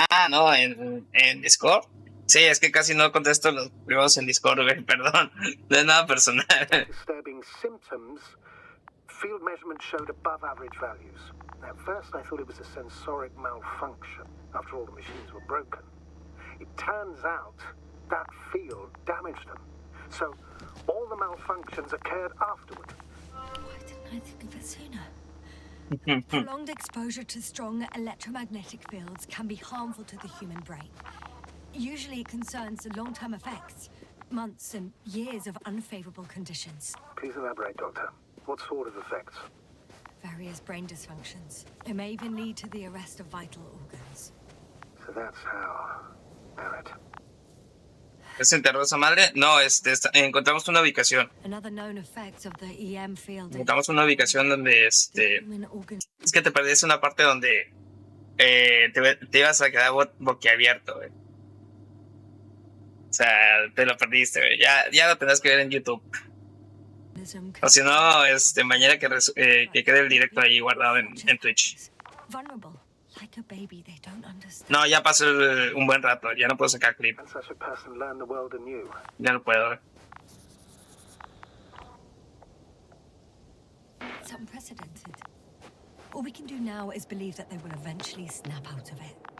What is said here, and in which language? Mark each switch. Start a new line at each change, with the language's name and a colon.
Spanish: No, en Discord. Sí, es que casi no contesto los privados en Discord, güey, perdón. No es nada personal.
English: disturbing symptoms, field measurements showed above average values. At first I thought it was a sensoric malfunction. After all, the machines were broken. It turns out that field damaged them. So all the malfunctions occurred afterward. Why didn't I think of it sooner? Prolonged exposure to strong electromagnetic fields can be harmful to the human brain. Usually it concerns the long-term effects, months and years of unfavorable conditions. Please elaborate, Doctor. What sort of effects? Various brain dysfunctions. It may even lead to the arrest of vital organs. So that's how... Barrett.
Spanish: ¿Se enterró esa madre? No, encontramos una ubicación.
English: Another known effect of the EM field is
Spanish: Encontramos una ubicación donde
English: the human organ.
Spanish: es que te perdiste una parte donde te ibas a quedar boquiabierto, güey. O sea, te lo perdiste, güey. Ya lo tendrás que ver en YouTube. O si no, mañana que quede el directo ahí guardado en Twitch.
English: Vulnerable, like a baby, they don't understand.
Spanish: No, ya pasó un buen rato. Ya no puedo sacar clip.
English: And such a person learn the world anew.
Spanish: Ya no puedo, güey.
English: It's unprecedented. All we can do now is believe that they will eventually snap out of it.